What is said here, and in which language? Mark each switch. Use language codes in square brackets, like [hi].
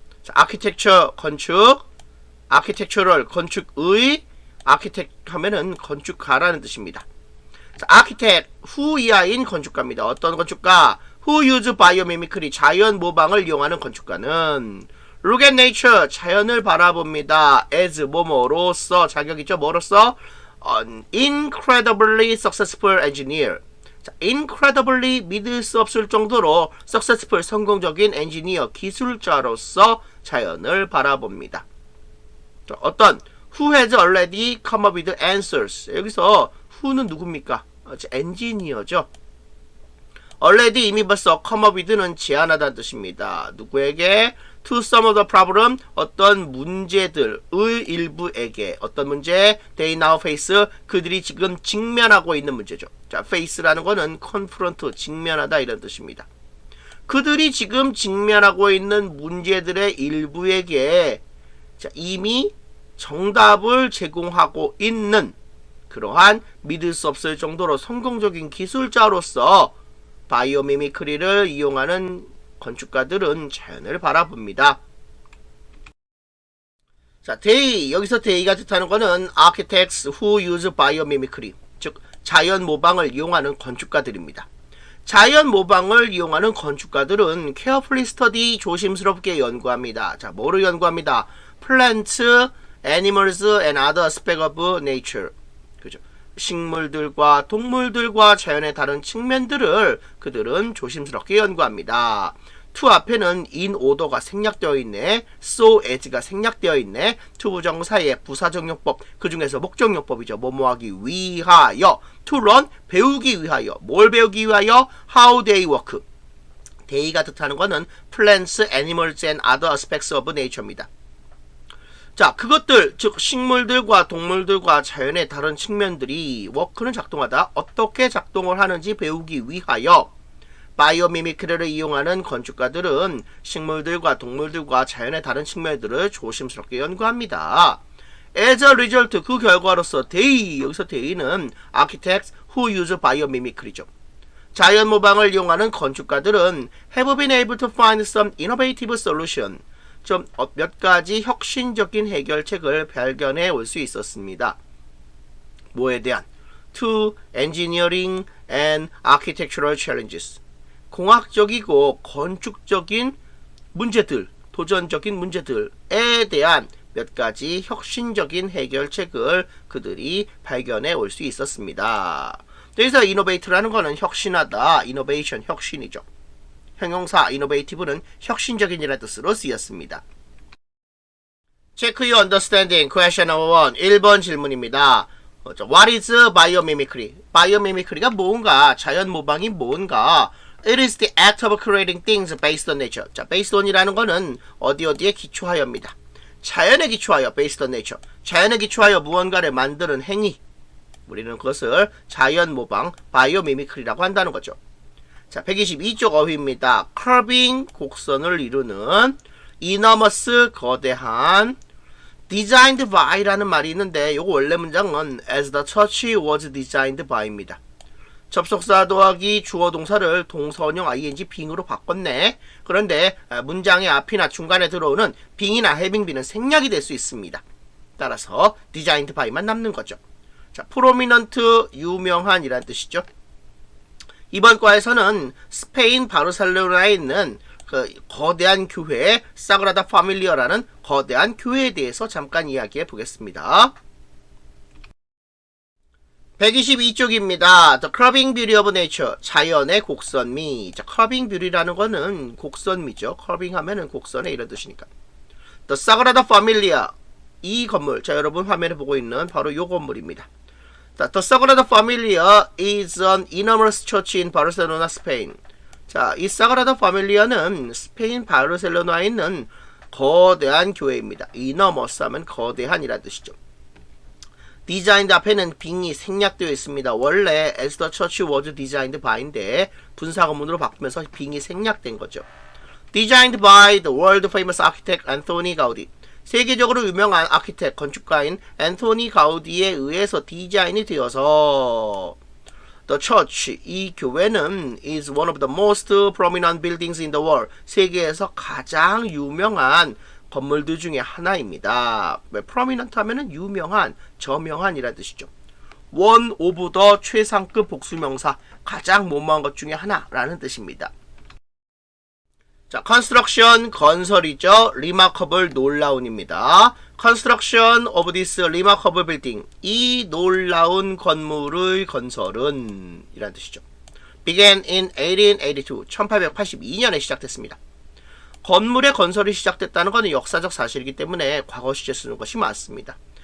[ko] 자, 아키텍처 건축, 아키텍처럴 건축의, 아키텍 하면은 건축가라는 뜻입니다. 자, 아키텍 후이하인 건축가입니다. 어떤 건축가? [en] Who use biomimicry [ko] 자연 모방을 이용하는 건축가는 [en] Look at nature [ko] 자연을 바라봅니다. as 뭐뭐로서 자격이죠. 뭐로서? [en] An incredibly successful engineer. [ko] 자, incredibly 믿을 수 없을 정도로 successful 성공적인 엔지니어 기술자로서 자연을 바라봅니다. 자, 어떤 [en] who has already come up with answers. [ko] 여기서 who는 누굽니까? 엔지니어죠. already 이미 벌써 come up with는 제안하다는 뜻입니다. 누구에게? [en] to some of the problem [ko] 어떤 문제들의 일부에게. 어떤 문제? [en] they now face [ko] 그들이 지금 직면하고 있는 문제죠. 자, face라는 거는 confront 직면하다 이런 뜻입니다. 그들이 지금 직면하고 있는 문제들의 일부에게 자, 이미 정답을 제공하고 있는 그러한 믿을 수 없을 정도로 성공적인 기술자로서 바이오미미크리를 이용하는 건축가들은 자연을 바라봅니다. 자, they, 여기서 they가 뜻하는 것은 [en] architects who use biomimicry, [ko] 즉 자연 모방을 이용하는 건축가들입니다. 자연 모방을 이용하는 건축가들은 [en] carefully study, [ko] 조심스럽게 연구합니다. 자, 뭐를 연구합니다? [en] plants, animals and other aspects of nature. [ko] 그죠? 식물들과 동물들과 자연의 다른 측면들을 그들은 조심스럽게 연구합니다. to 앞에는 in order가 생략되어 있네. so as가 생략되어 있네. to 부정사의 부사적용법, 그 중에서 목적용법이죠. 뭐뭐하기 위하여. to learn, 배우기 위하여. 뭘 배우기 위하여? [en] how they work. [ko] they가 뜻하는 것은 [en] plants, animals and other aspects of nature [ko] 입니다. 자, 그것들, 즉 식물들과 동물들과 자연의 다른 측면들이 워크는 작동하다. 어떻게 작동을 하는지 배우기 위하여 바이오미미크리를 이용하는 건축가들은 식물들과 동물들과 자연의 다른 측면들을 조심스럽게 연구합니다. [en] As a result, [ko] 그 결과로서 they, 여기서 they는 [en] architects who use biomimicry [ko] 죠. 자연 모방을 이용하는 건축가들은 [en] have been able to find some innovative solution. [ko] 좀 몇 가지 혁신적인 해결책을 발견해 올 수 있었습니다. 뭐에 대한? [en] To engineering and architectural challenges. [ko] 공학적이고 건축적인 문제들, 도전적인 문제들에 대한 몇 가지 혁신적인 해결책을 그들이 발견해 올 수 있었습니다. 여기서 innovate라는 거는 혁신하다, innovation, 혁신이죠. 형용사 innovative는 혁신적인이라는 뜻으로 쓰였습니다. [en] Check your understanding. Question number 1. [ko] 1번 질문입니다. [en] What is biomimicry? [ko] biomimicry가 뭔가, 자연 모방이 뭔가. [en] It is the act of creating things based on nature. [ko] 자, based on이라는 거는 어디에 기초하여입니다. 자연에 기초하여, [en] based on nature. [ko] 자연에 기초하여 무언가를 만드는 행위. 우리는 그것을 자연 모방, 바이오미미크리라고 한다는 거죠. 자, 122쪽 어휘입니다. curving, 곡선을 이루는, enormous, 거대한, designed by라는 말이 있는데 요거 원래 문장은 [en] as the church was designed by [ko] 입니다. 접속사 더하기 주어 동사를 동사원형 ing 빙으로 바꿨네. 그런데 문장의 앞이나 중간에 들어오는 빙이나 having비는 생략이 될 수 있습니다. 따라서 designed by만 남는 거죠. 자, prominent, 유명한 이란 뜻이죠. 이번 과에서는 스페인 바르셀로나에 있는 그 거대한 교회 사그라다 파밀리아라는 거대한 교회에 대해서 잠깐 이야기해 보겠습니다. 122쪽입니다. [en] The curving beauty of nature. [ko] 자연의 곡선미. 자, curving beauty라는 거는 곡선미죠. curving 하면은 곡선의 이런 뜻이니까. The Sagrada Familia. 이 건물. 자, 여러분 화면에 보고 있는 바로 요 건물입니다. [en] The Sagrada Familia is an enormous church in Barcelona, Spain. [ko] 자, 이 사그라다 파밀리아는 스페인 바르셀로나에 있는 거대한 교회입니다. enormous 하면 거대한이라는 뜻이죠. designed 앞에는 빙이 생략되어 있습니다. 원래 [en] as the church was designed by [ko] 인데 분사구문으로 바꾸면서 빙이 생략된 거죠. [en] designed by the world famous architect Anthony Gaudi. [ko] 세계적으로 유명한 아키텍 건축가인 앤토니 가우디에 의해서 디자인이 되어서 [en] The church, 이 교회는 is one of the most prominent buildings in the world. [ko] 세계에서 가장 유명한 건물들 중에 하나입니다. 왜 prominent 하면은 유명한, 저명한이라는 뜻이죠. one of the 최상급 복수명사, 가장 모모한 것 중에 하나라는 뜻입니다. 자, construction, 건설이죠. remarkable, 놀라운입니다. [en] construction of this remarkable building. [ko] 이 놀라운 건물의 건설은 이란 뜻이죠. [en] began in 1882. [ko] 1882년에 시작됐습니다. 건물의 건설이 시작됐다는 것은 역사적 사실이기 때문에 과거 시제 쓰는 것이 맞습니다.